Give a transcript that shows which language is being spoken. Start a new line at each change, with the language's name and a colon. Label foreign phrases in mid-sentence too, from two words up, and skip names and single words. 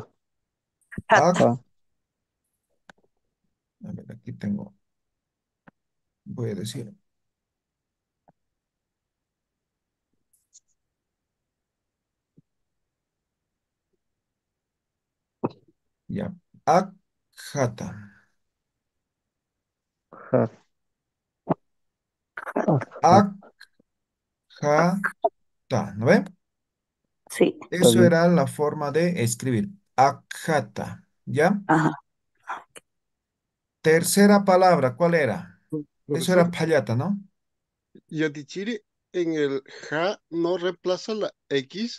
Aymara: a, Pacata, ah,
Spanish: a ver, aquí tengo, voy a decir, ya.
Aymara: Akata, ja, ah, akata,
Spanish: ¿no ve? sí. está Eso bien. era la forma de escribir. Akata, ¿ya? Ajá. Tercera palabra, ¿cuál era? Eso era Profesor, payata, ¿no? Yatichiri en el ja no reemplaza la X.